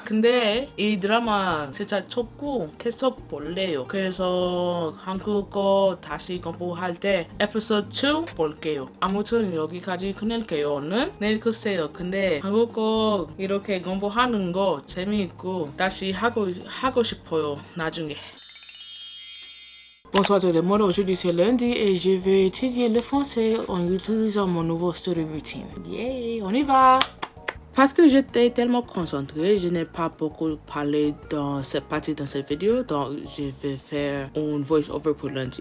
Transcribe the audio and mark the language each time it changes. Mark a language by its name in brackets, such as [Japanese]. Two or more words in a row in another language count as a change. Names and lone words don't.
[Korean] 근데 이 드라마 진짜 좋고 계속 볼래요. 그래서 한국어 다시 공부할 때 에피소드 2 볼게요. 아무튼 여기까지 끝낼게요. 오늘 내일 글쎄요. 근데 한국어 이렇게 공부하는 거 재미있고 다시 하고 싶어요. 나중에. [French] Bonsoir tout le monde, aujourd'hui c'est lundi et je vais étudier le français en utilisant mon nouveau [English] story routine. [French] Yeah, on y va! Parce que j'étais tellement concentrée, je n'ai pas beaucoup parlé dans cette partie de cette vidéo, donc je vais faire un voice-over pour lundi.